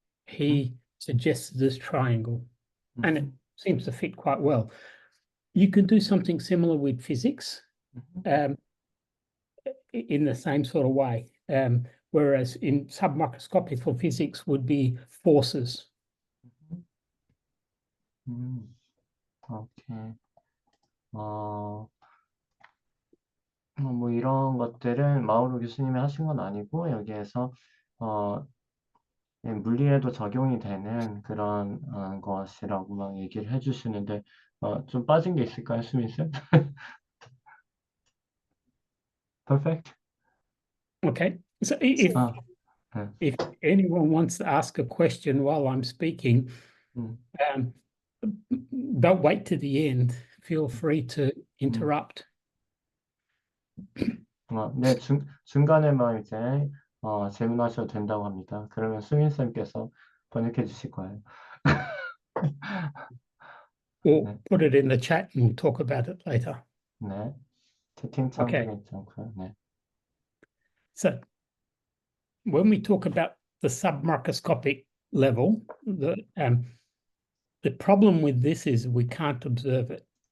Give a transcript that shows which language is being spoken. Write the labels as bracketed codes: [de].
[en] He suggested this triangle, and it seems to fit quite well. You can do something similar with physics, in the same sort of way. Whereas in submicroscopical physics would be forces. [ko] 오케이. 뭐 이런 것들은 마우로 교수님이 하신 건 아니고 여기에서 물리에도 적용이 되는 그런 것이라고 막 얘기를 해주시는데 좀 빠진 게 있을까요, 수민 쌤? [en] Perfect. Okay. So [ko] 아, 네. [en] if anyone wants to ask a question while I'm speaking, don't wait to the end. Feel free to interrupt. [ko] 네, 중간에만 이제 질문하셔도 된다고 합니다. 그러면 수민 쌤께서 번역해 주실 거예요. [en] Or [ko] 네, [en] put it in the chat and we'll talk about it later. [ko] 네. 채팅창 [en] Okay. [ko] 괜찮고요. 네. [en] So when we talk about the submicroscopic level, the problem with this is we can't observe it.